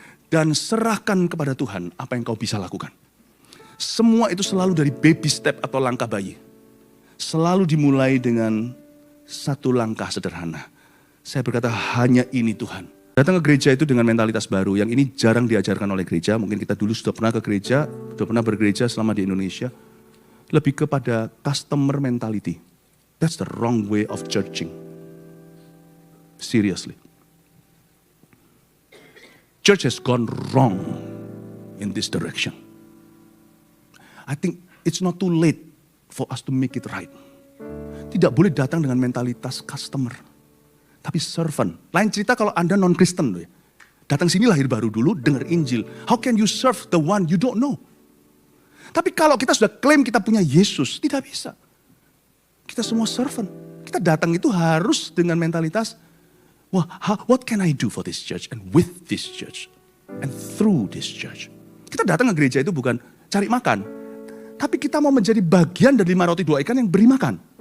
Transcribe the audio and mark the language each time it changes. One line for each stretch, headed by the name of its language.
Indonesian: Dan serahkan kepada Tuhan apa yang kau bisa lakukan. Semua itu selalu dari baby step atau langkah bayi. Selalu dimulai dengan satu langkah sederhana. Saya berkata, hanya ini Tuhan. Datang ke gereja itu dengan mentalitas baru, yang ini jarang diajarkan oleh gereja. Mungkin kita dulu sudah pernah ke gereja, sudah pernah bergereja selama di Indonesia. Lebih kepada customer mentality.
English: That's the wrong way of churching. Seriously. Church has gone wrong in this direction. I think it's not too late for us to make it right.
Indonesian: Tidak boleh datang dengan mentalitas customer. Tapi servant. Lain cerita kalau Anda non-Kristen. Datang sini lahir baru dulu, dengar Injil.
English: How can you serve the one you don't know?
Indonesian: Tapi kalau kita sudah klaim kita punya Yesus, tidak bisa. Kita semua servant. Kita datang itu harus dengan mentalitas,
English: what can I do for this church and with this church and through this church?
Indonesian: Kita datang ke gereja itu bukan cari makan. Tapi kita mau menjadi bagian dari 5 roti 2 ikan yang beri makan.